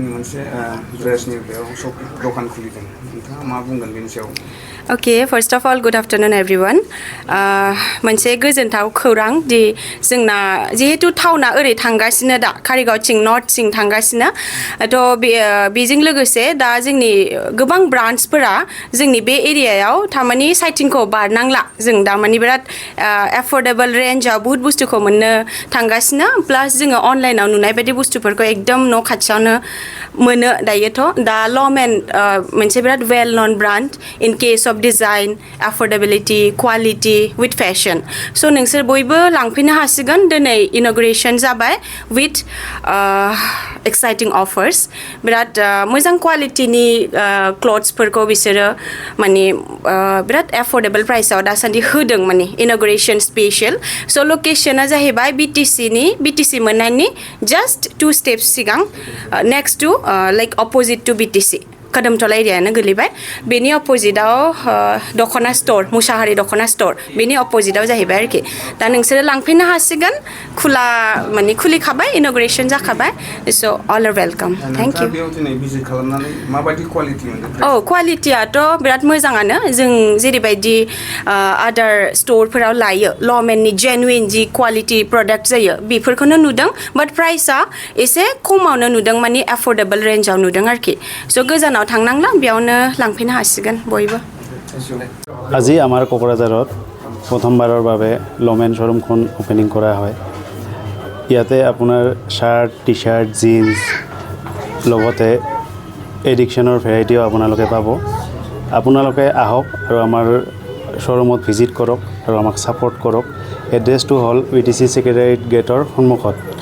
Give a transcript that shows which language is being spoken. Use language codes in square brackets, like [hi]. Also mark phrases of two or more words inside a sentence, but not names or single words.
[brx] मोनसे ड्रेसनि बेयाव शप दखान खुलिदों नोंथाङा मा बुंगोन बेनि सायाव [en] Okay, first of all, good afternoon everyone. [brx] मोनसे गोजोनथाव खौरां दि जोंना जिहेतु टाउना ओरै थांगासिनो दा कारिगावथिं नर्थथिं थांगासिनो थ' बेजों लोगोसे दा जोंनि गोबां ब्रान्चफोरा जोंनि बे एरियायाव थारमानि साइटिंखौ बारनांला जों दा मानि बिराद एफर्डेबल रेन्जआव बुहुत बुस्थुखौ मोननो थांगासिनो प्लास जोङो अनलाइनाव नुनाय बायदि बुस्थुफोरखौ एकदम न' खाथियावनो मोनो दायोथ' दा लमेन मोनसे बिराद [en] well known brand in case of design, affordability, quality with fashion. [brx] So नोंसोर बयबो लांफैनो हासिगोन दिनै inauguration जाबाय [en] with exciting offers. [brx] बिराद मोजां क्वालिटिनि क्लथ्सफोरखौ बिसोरो माने बिराद affordable प्राइसआव दासान्दि होदों माने [en] inauguration special. So [brx] लकेशना जाहैबाय [en] BTC मोननायनि just 2 steps सिगां next to like opposite to BTC. [brx] कदमतला एरियानो गोलैबाय बेनि अपोजिटआव दखना स्टोर मुसाहारि दखना स्टोर बेनि अपोजिटआव जाहैबाय आरोखि दा नोंसोरो लांफैनो हासिगोन खुला माने खुलिखाबाय इनॉग्रेशन जाखाबाय स' [en] all are welcome thank you [brx] बेयाव दिनै भिजिट खालामनानै माबायदि क्वालिटी मोनदों क्वालिटीयाथ' बिराद मोजाङानो जों जेरैबायदि आदार स्टोरफोराव लायो लमेननि जेनुइन जि क्वालिटी प्रडाक्ट जायो बेफोरखौनो नुदों बाट प्राइसआ एसे खमावनो नुदों माने एफर्डेबल रेन्जआव नुदों आरोखि स' गोजानाव थांनांला बेयावनो लांफैनो हासिगोन बयबो [as] আজি আমাৰ কোকৰাঝাৰত প্ৰথমবাৰৰ বাবে লমেন শ্বৰুমখন ওপেনিং কৰা হয় ইয়াতে আপোনাৰ শাৰ্ট টি-শাৰ্ট জিন্স লগতে এডিকশ্যনৰ ভেৰাইটিও আপোনালোকে পাব আপোনালোকে আহক আৰু আমাৰ শ্বৰুমত ভিজিট কৰক আৰু আমাক ছাপোৰ্ট কৰক এড্ৰেছটো হ'ল BTC ছেক্ৰেটাৰিয়েট গেটৰ সন্মুখত